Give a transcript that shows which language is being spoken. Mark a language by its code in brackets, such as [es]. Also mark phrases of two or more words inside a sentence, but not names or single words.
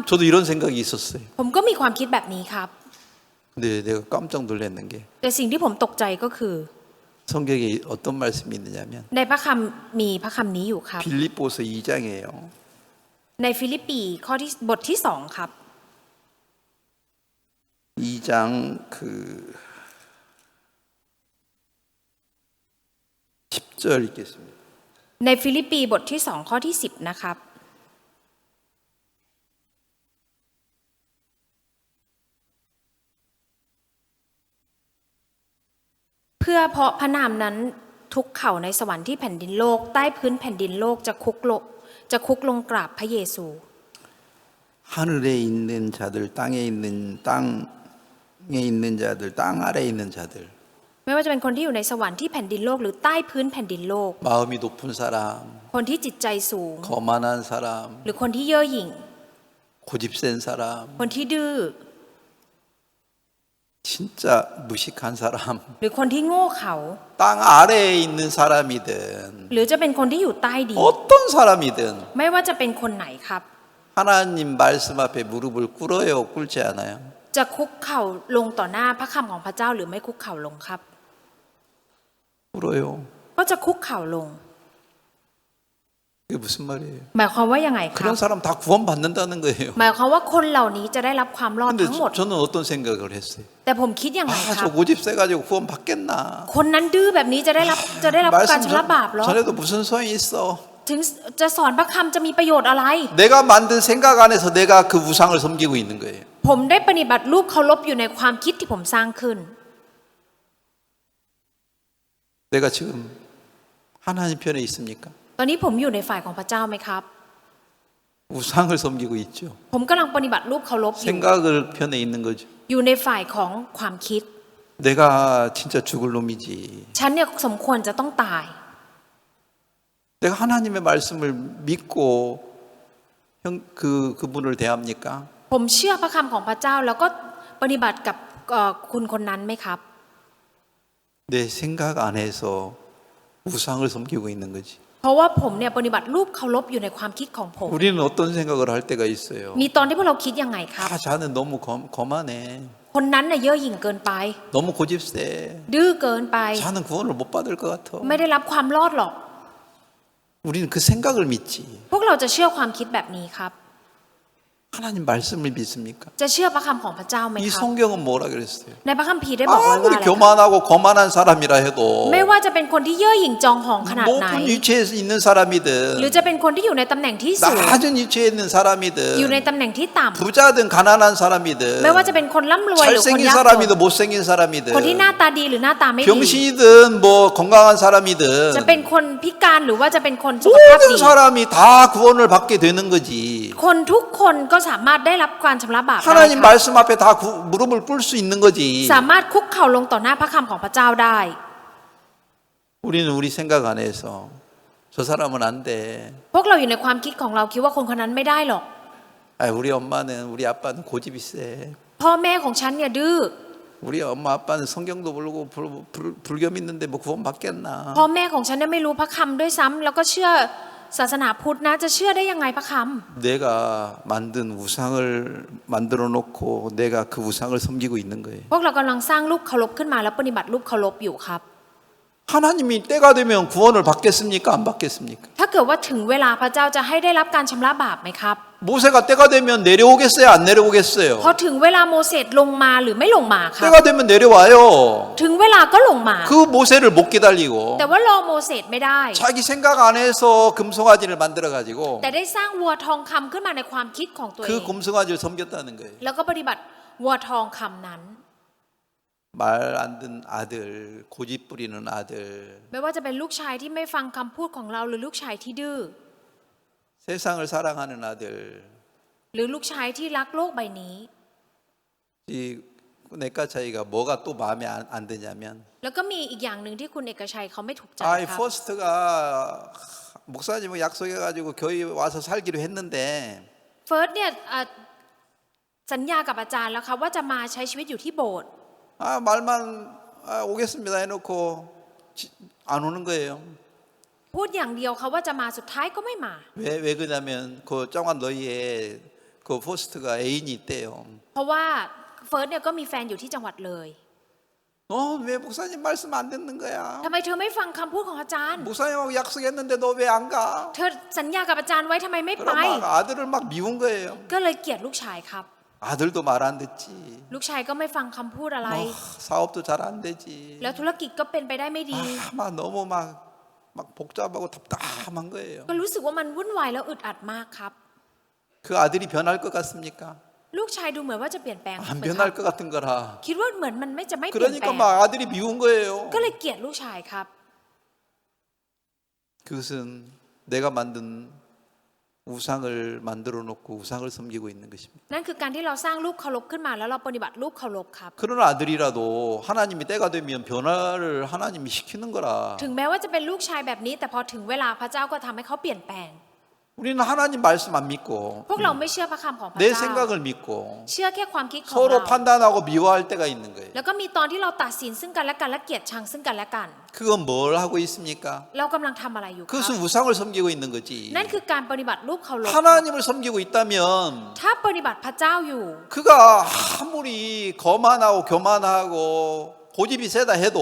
[ko] 저도 이런 생각이 있었어요. [th] ผมก็มีความคิดแบบนี้ครับ [ko] 근데 내가 깜짝 놀랐는 게 [th] แต่สิ่งที่ผมตกใจก็คือ [ko] 성경에 어떤 말씀이 있느냐면 [th] ในพระคำมีพระคำนี้อยู่ครับ [ko] 빌립보서 2장이에요. [th] ในฟิลิปปีข้อที่บทที่2ครับ [ko] 2장 10절 읽겠습니다. [th] ในฟิลิปปีบทที่2ข้อที่10นะครับเพื่อเพราะพระนามนั้นทุกเข่าในสวรรค์ที่แผ่นดินโลกใต้พื้นแผ่นดินโลกจะคุกลงกราบพระเยซู [ko] 하늘에 있는 자들, 땅에 있는 자들, 땅 아래에 있는 자들. [th] ไม่ว่าจะเป็นคนที่อยู่ในสวรรค์ที่แผ่นดินโลกหรือใต้พื้นแผ่นดินโลก [ko] 마음이 높은 사람, [th] คนที่จิตใจสูง [ko] 거만한 사람, [th] หรือคนที่เย่อหยิ่ง [ko] 고집센 사람, [th] คนที่ดื้อ [ko] 진짜 무식한 사람, [th] หรือคนที่โง่เขลา [ko] 땅 아래에 있는 사람이든 [th] หรือจะเป็นคนที่อยู่ใต้ดิน [ko] 어떤 사람이든 [th] ไม่ว่าจะเป็นคนไหนครับ [ko] 하나님 말씀 앞에 무릎을 꿇어요, 꿇지 않아요? [th] จะคุกเข่าลงต่อหน้าพระคำของพระเจ้าหรือไม่คุกเข่าลงครับ [ko] 꿇어요. [th] ก็จะคุกเข่าลง [ko] 그게 무슨 말이에요? [th] หมายความว่ายังไงครั [ko] 그런 [th] บ [ko] 사람 다 구원받는다는 거예요. [th] หมายความว่าคนเหล่านี้จะได้รับความรอด [ko] 근데 [th] ทั้งหมด [ko] 저는 어떤 생각을 했어요? [th] แต่ผมคิดยังไงครั [ko] 저 [th] บ [ko] 고집 세가지고 구원받겠나? [th] คนนั้นดื้อแบบนี้จะได้รับการชำระบาปเหรอ [ko] 전에도 무슨 소용이 있어? [th] ถึงจะสอนพระคำจะมีประโยชน์อะไร [ko] 내가 만든 생각 안에서 내가 그 우상을 섬기고 있는 거예요. [th] ผมได้ปฏิบัติรูปเคารพอยู่ในความคิดที่ผมสร้างขึ้น [ko] 내가 지금 하나님 편에 있습니까? [th] ตอนนี้ผมอยู่ในฝ่ายของพระเจ้าไหมครับ [ko] 우상을 섬기고 있죠. [th] ผมกำลังปฏิบัติรูปเคารพอยู่ [ko] 생각을 편에 있는 거죠. [th] อยู่ในฝ่ายของความคิด [ko] 내가 진짜 죽을 놈이지. [th] ฉันเนี่ยสมควรจะต้องตาย [ko] 내가 하나님의 말씀을 믿고 그분을 대합니까? [th] ผมเชื่อพระคำของพระเจ้าแล้วก็ปฏิบัติกับคุณคนนั้นไหมครับ [ko] 내 생각 안에서 우상을 섬기고 있는 거지. [th] เพราะว่าผมเนี่ยปฏิบัติรูปเคารพอยู่ในความคิดของผม [ko] 우리는 어떤 생각을 할 때가 있어요. [th] มีตอนที่พวกเราคิดยังไงครับ [ko] 자는 너무 거만해. [th] คนนั้นน่ะเย่อหยิ่งเกินไป [ko] 너무 고집세. [th] ดื้อเกินไป [ko] 자는 구원을 못 받을 것 같아. [th] ไม่ได้รับความรอดหรอก [ko] 우리는 그 생각을 믿지. [th] พวกเราจะเชื่อความคิดแบบนี้ครับ [ko] 하나님 말씀을 믿습니까? [th] จะเชื่อพระคำของพระเจ้าไหม [ko] 이 [th] ครับ [ko] 성경은 뭐라 그랬어요? [th] ในพระคัมภีร์ได้บอกไว้ว่า [ko] 아무리 [th] อะไรครับ [ko] 교만하고 거만한 사람이라 해도 [th] ไม่ว่าจะเป็นคนที่เย่อหยิ่งจองหองขนาดไหน [ko] 높은 위치에 있는 [th] หรือ [ko] 사람이든 [th] จะเป็นคนที่อยู่ในตำแหน่งที่สูง [ko] 낮은 위치에 있는 [th] อยู่ใน [ko] 사람이든 [th] ตำแหน่งที่ต่ำ [ko] 부자든 가난한 사람이든 [th] ไม่ว่าจะเป็นคนร่ำรวยหรือคน [ko] 잘생긴 [th] ยากจน [ko] 사람이든 못생긴 [th] คนที่หน้า [ko] 사람이든 [th] ตาดีหรือหน้าตาไม่ดี [ko] 병신이든 뭐 건강한 [th] จะ [ko] 사람이든 [th] เป็นคนพิการหรือว่าจะเป็นคนสุขภาพ [ko] 모든 [th] ดี [ko] 사람이 다 구원을 받게 되는 거지. [th] คนทุกคนก็สามารถได้รับการชำระบาปได้ [ko] 하나님 [th] ค่ะ [ko] 말씀 앞에 다 무릎을 꿇을 수 있는 거지. [th] สามารถคุกเข่าลงต่อหน้าพระคำของพระเจ้าได้ [ko] 우리는 우리 생각 안에서 저 사람은 안 돼. [th] พวกเราอยู่ในความคิดของเราคิดว่าคนคนนั้นไม่ได้หรอก [ko] 우리 엄마는 우리 아빠는 고집이 세. [th] พ่อแม่ของฉันเนี่ยดื้อ [ko] 우리 엄마 아빠는 성경도 모르고 불교 믿는데 뭐 구원 받겠나. [th] พ่อแม่ของฉันเนี่ยไม่รู้พระคำด้วยซ้ำแล้วก็เชื่อศาสนาพุทธนะจะเชื่อได้ยังไงพระค [ko] 내가 만든 우상을 만들어 놓고 내가 그 우상을 섬기고 있는 거예요. [th] ำพวกเรากำลังสร้างรูปเคารพขึ้นมาแล้วปฏิบัติรูปเคารพอยู่ครับ [ko] 하나님이 때가 되면 구원을 받겠습니까? 안 받겠습니까? [th] ถ้าเกิดว่าถึงเวลาพระเจ้าจะให้ได้รับการชำระบาปไหมครับ [ko] 모세가 때가 되면 내려오겠어요? 안 내려오겠어요? [th] พอถึงเวลาโมเสสลงมาหรือไม่ลงมาครับ [ko] 때가 되면 내려와요. [th] ถึงเวลาก็ลงมา [ko] 그 모세를 못 기다리고 [th] แต่ว่ารอโมเสสไม่ได้ [ko] 자기 생각 안에서 금송아지를 만들어 가지고 [th] แต่ได้สร้างวัวทองคำขึ้นมาในความคิดของตัวเอ [ko] 그 [th] ง [ko] 금송아지를 섬겼다는 거예요. [th] แล้วก็ปฏิบัติวัวทองคำนั้น [ko] 말 안 듣는 아들, 고집 부리는 아들, [th] ไม่ว่าจะเป็นลูกชายที่ไม่ฟังคำพูดของเราหรือลูกชายที่ดื้อ [ko] 세상을 사랑하는 아들, [th] หรือลูกชายที่รักโลกใบนี้ [ko] 이 내과 차이가 뭐가 또 마음에 안 드냐면 [th] แล้วก็มีอีกอย่างหนึ่งที่คุณเอกชัยเขาไม่ถูกใจ [ko] 아이 [th] ครับ [ko] 퍼스트가 목사님하고 약속해가지고 교회 와서 살기로 했는데 [th] เฟิร์สเนี่ยสัญญากับอาจารย์แล้วครับว่าจะมาใช้ชีวิตอยู่ที่โบสถ์ [ko] 말만 오겠습니다 해놓고 안 오는 거예요. [th] พูดอย่างเดียวเขาว่าจะมาสุดท้ายก็ไม่มา [ko] 왜 그러냐면 그 정한 너희에 그 포스트가 애인이 있대요. [th] เพราะว่าเฟิร์สเนี่ยก็มีแฟนอยู่ที่จังหวัดเลย [ko] 너 왜 목사님 말씀 안 듣는 거야? [th] ทำไมเธอไม่ฟังคำพูดของอาจารย์ [ko] 목사님하고 약속했는데 너 왜 안 가? [th] เธอสัญญากับอาจารย์ไว้ทำไมไม่ไป [ko] 그럼 막 아들을 막 미운 거예요. [th] ก็เลยเกลียดลูกชายครับ [ko] 아들도 말 안 듣지. [th] ลูกชายก็ไม่ฟังคำพูดอะไร [ko] 사업도 잘 안 되지. [th] แล้วธุรกิจก็เป็นไปได้ไม่ดี [ko] 막 너무 막 복잡하고 답답한 거예요. [th] ก็รู้สึกว่ามันวุ่นวายแล้วอึดอัดมากครับ [ko] 그 아들이 변할 것 같습니까? [th] ลูกชายดูเหมือนว่าจะเปลี่ยนแปลง [ko] 안 [th] ไหมครับ [ko] 변할 것 같은 거라. [th] คิดว่าเหมือนมันไม่จะไม่เปลี่ยนแปล [ko] 그러니까 [th] ง [ko] 막 아들이 미운 거예요. [th] ก็เลยเกลียดลูกชายครับ [ko] 그것은 내가 만든 우상을 만들어 놓고 우상을 섬기고 있는 것입니다. [th] นั่นคือการที่เราสร้างรูปเคารพขึ้นมาแล้วเราปฏิบัติรูปเคารพครับ [ko] 그런 아들이라도 하나님이 때가 되면 변화를 하나님이 시키는 거라. [th] ถึงแม้ว่าจะเป็นลูกชายแบบนี้ แต่พอถึงเวลาพระเจ้าก็ทำให้เขาเปลี่ยนแปลง [ko] 우리는 하나님 말씀 안 믿고 [th] พวกเราไม่เชื่อพระคำของพระ [ko] 내 [th] เจ้า [ko] 생각을 믿고 [th] เชื่อแค่ความคิดของ [ko] 서로 [th] เรา [ko] 판단하고 미워할 때가 있는 거예요. [th] แล้วก็มีตอนที่เราตัดสินซึ่งกันและกันและเกลียดชังซึ่งกันและกัน [ko] 그건 뭘 하고 있습니까? [th] เรากำลังทำอะไรอยู่ครับ [ko] 그것은 우상을 섬기고 있는 거지. [th] นั่นคือการปฏิบัติรูปเคารพ [ko] 하나님을 섬기고 있다면 [th] ถ้าปฏิบัติพระเจ้าอยู่ [ko] 그가 아무리 거만하고 교만하고 고집이 세다 해도